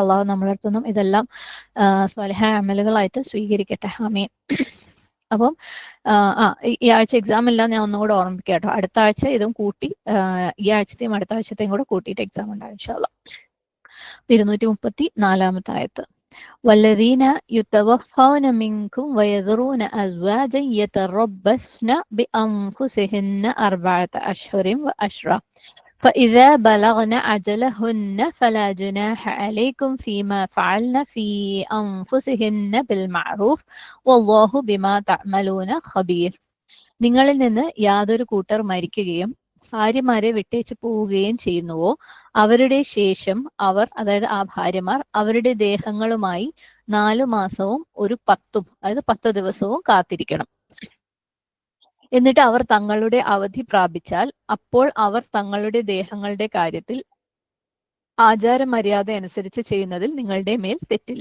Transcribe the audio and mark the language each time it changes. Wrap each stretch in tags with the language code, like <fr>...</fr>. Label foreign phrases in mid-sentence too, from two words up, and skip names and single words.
<ml>അല്ലാഹു നമ്മളെ അടുത്തൊന്നും ഇതെല്ലാം സ്വാലിഹായ അമലുകളായിട്ട് സ്വീകരിക്കട്ടെ. ആമീൻ. അപ്പം ഈ ആഴ്ച എക്സാം ഇല്ല, ഞാൻ ഒന്നുകൂടെ ഓർമ്മിപ്പിക്കാം കേട്ടോ. അടുത്ത ആഴ്ച ഇതും കൂട്ടി, ഈ ആഴ്ചത്തെയും അടുത്ത ആഴ്ചത്തെയും കൂടെ കൂട്ടിയിട്ട് എക്സാം ഉണ്ടാവും</ml> <ar>إن شاء الله.</ar> <ml>234 ആയത്ത്.</ml> <ar>والذين يتوفون منكم ويذرون أزواجا يتربصن بأنفسهن 4 أشهر وعشرا فإذا بلغن أجلهن فلا جناح عليكم فيما فعلن في أنفسهن بالمعروف والله بما تعملون خبير.</ar> <ml>നിങ്ങളിൽ നിന്ന് യാതൊരു കൂട്ടർ മരിക്കുകയും ഭാര്യമാരെ വിട്ടേച്ച് പോവുകയും ചെയ്യുന്നുവോ അവരുടെ ശേഷം അവർ, അതായത് ആ ഭാര്യമാർ, അവരുടെ ദേഹങ്ങളുമായി 4 മാസവും ഒരു 10, അതായത് 10 ദിവസവും കാത്തിരിക്കണം. എന്നിട്ട് അവർ തങ്ങളുടെ അവധി പ്രാപിച്ചാൽ അപ്പോൾ അവർ തങ്ങളുടെ ദേഹങ്ങളുടെ കാര്യത്തിൽ ആചാരമര്യാദ അനുസരിച്ച് ചെയ്യുന്നതിൽ നിങ്ങളുടെ മേൽ തെറ്റില്ല.</ml>